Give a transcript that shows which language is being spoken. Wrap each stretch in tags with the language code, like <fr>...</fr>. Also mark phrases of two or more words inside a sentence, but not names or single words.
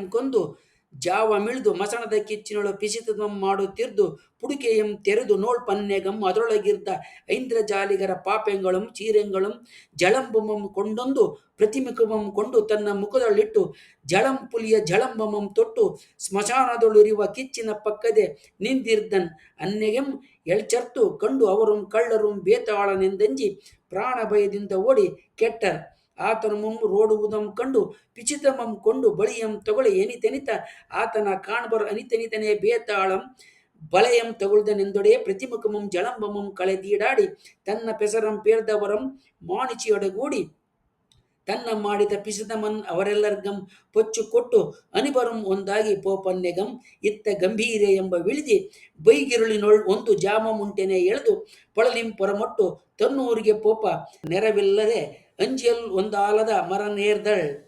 <kn>ಕೊಂದು ಜಾವ ಮಿಳ್ದು ಮಸಣದ ಕಿಚ್ಚಿನೊಳು ಪಿಸಿತದಂ ಮಾಡುತ್ತಿರ್ದು ಪುಡುಕೆಯಂ ತೆರೆದು ನೋಳ್ ಪನ್ನೆಗಂ ಅದರೊಳಗಿರ್ದ ಐಂದ್ರಜಾಲಿಗರ ಪಾಪೆಂಗಳಂ ಚೀರೆಂಗಳಂ ಜಳಂಬಮಂ ಕೊಂಡೊಂದು ಪ್ರತಿಮುಖಮಂ ಕೊಂಡು ತನ್ನ ಮುಖದೊಳಿಟ್ಟು ಜಳಂಪುಲಿಯ ಜಳಂಬಮಂ ತೊಟ್ಟು ಸ್ಮಶಾನದೊಳಿರುವ ಕಿಚ್ಚಿನ ಪಕ್ಕದೆ ನಿಂದಿರ್ದನ್ ಅನ್ನೆಗೆಂ ಎಳ್ಚರ್ತು ಕಂಡು ಅವರುಂ ಕಳ್ಳರುಂ ಬೇತಾಳನೆಂದಂಜಿ ಪ್ರಾಣ ಭಯದಿಂದ ಓಡಿ ಕೆಟ್ಟರ್ ಆತನ ರೋಡುವುದಂ ಕಂಡು ಪಿಚಿತಮಂ ಕೊಂಡು ಬಳಿಯಂ ತಗೊಳ್ಳಿ ಎನಿತೆನಿತ ಆತನ ಕಾಣ್ಬರ್ ಅನಿತೆನಿತನೇ ಬೇತಾಳಂ ಬಳೆಯಂ ತಗೊಳ್ದನೆಂದೊಡೆ ಪ್ರತಿಮುಖಮಂ ಜಳಂಬಮಂ ಕಳೆದೀಡಾಡಿ ತನ್ನ ಪೆಸರಂ ಪೇರ್ದವರಂ ಮಾಣಿಚಿಯೊಡಗೂಡಿ ತನ್ನ ಮಾಡಿದ ಪಿಸದಮನ್ ಅವರೆಲ್ಲರ್ಗಂ ಪೊಚ್ಚು ಕೊಟ್ಟು ಅನಿಬರುಂ ಒಂದಾಗಿ ಪೋಪನ್ನೆಗಂ ಇತ್ತ ಗಂಭೀರೆ ಎಂಬ ವಿಳಿದಿ ಬೈಗಿರುಳಿನೊಳ್ ಒಂದು ಜಾಮ ಮುಂಟೆನೆ ಎಳೆದು ಪೊಳಲಿಂ ಪೊರಮೊಟ್ಟು ತನ್ನೂರಿಗೆ ಪೋಪ ನೆರವಿಲ್ಲದೆ ಅಂಜಿಯಲ್ ಒಂದಾಲದ ಮರ ನೇರ್ದಳ್.</kn>